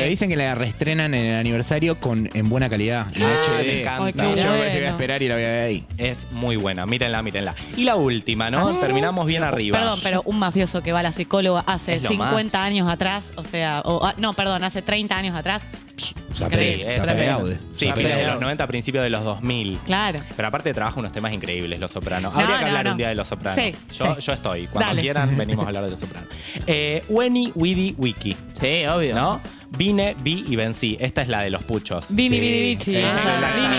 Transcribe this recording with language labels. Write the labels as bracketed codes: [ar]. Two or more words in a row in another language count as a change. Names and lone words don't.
[es] Pero dicen que la reestrenan en el aniversario en buena calidad. En Ah, HD. me encanta. Ay, qué No, yo me parece que voy a bueno. esperar y la voy a ver ahí. Es muy buena. Mírenla. Y la última, ¿no? Terminamos bien arriba. Perdón, pero un mafioso que va a la psicóloga hace Es lo 50 años atrás, o sea, hace 30 años atrás. [la] Sapere [es] es [la] Sapere [es] tremendo. [la] Aude. [es] Sí, [la] Sapere [es] fines de [la] Aude. [es] los 90, principios de los 2000. Claro. Pero aparte trabaja unos temas increíbles, Los Sopranos. No, Habría que no, hablar no. un día de Los Sopranos. Sí, yo sí. estoy. Cuando Dale. quieran, venimos a hablar de Los Sopranos. [la] Weni, Widi, Wiki. [es] Sí, obvio. ¿No? Vine, vi y vencí. Esta es la de los puchos. [la] Vini, [es] Sí. [la] Vini, Vici. Vini,